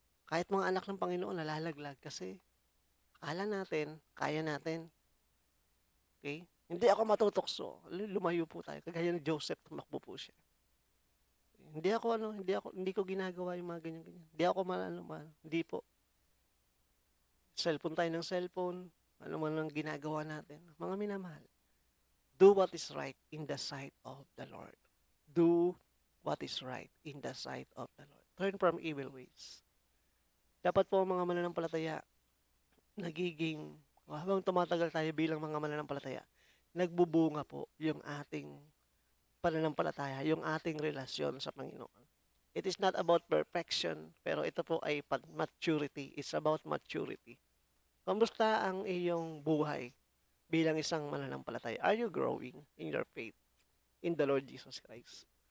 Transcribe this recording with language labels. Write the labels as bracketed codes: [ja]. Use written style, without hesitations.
[tl] Kahit mga anak ng Panginoon, nalalaglag kasi akala natin, kaya natin. Okay? Hindi ako matutokso. Lumayo po tayo. Kagaya ni Joseph, tumakbo po siya. Hindi ko ginagawa yung mga ganyan-ganyan. Hindi ako hindi po. Cellphone tayo ng cellphone. Ano man ang ginagawa natin. Mga minamahal. [en] Do what is right in the sight of the Lord. Do what is right in the sight of the Lord. Turn from evil ways. [tl] Dapat po mga mananampalataya, habang tumatagal tayo bilang mga mananampalataya, nagbubunga po yung ating pananampalataya, yung ating relasyon sa Panginoon. [en] It is not about perfection, [tl] pero ito po ay [en] maturity. It's about maturity. [tl] Kamusta ang iyong buhay bilang isang mananampalataya? [en] Are you growing in your faith in the Lord Jesus Christ?